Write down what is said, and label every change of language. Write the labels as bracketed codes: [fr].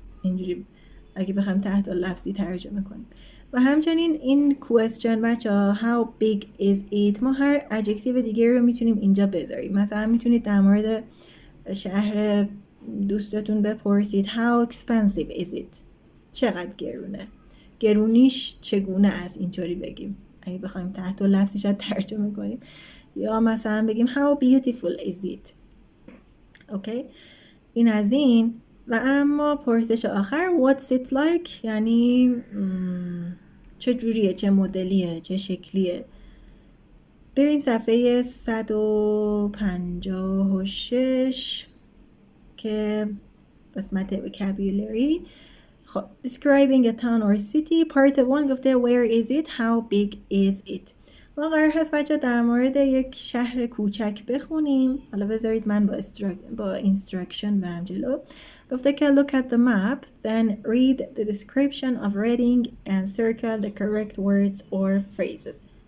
[fa] اینجوری اگه بخوایم تحت لفظی ترجمه کنیم. و همچنین این question بچه ها [en] how big is it، [fa] ما هر adjective دیگه رو میتونیم اینجا بذاریم. مثلا میتونید در مورد شهر دوستتون بپرسید [en] how expensive is it، [fa] چقدر گرونه، گرونیش چگونه است، اینطوری بگیم اگه بخوایم تحت لفظی شاید ترجمه کنیم. یا مثلا بگیم [en] how beautiful is it. [fa] اوکی، این از این. و اما پرسش آخر [en] what's it like، [fa] یعنی چه جوریه، چه مدلیه، چه شکلیه. بریم صفحه 156 که قسمت vocabulary. [en] خب describing a town or city part 1 گفته where is it how big is it. [fa] ما قرار هست بچه در مورد یک شهر کوچک بخونیم. حالا بذارید من با instruction برم جلو. گفته که [en] look at the map then read the description of reading and circle the correct words or phrases.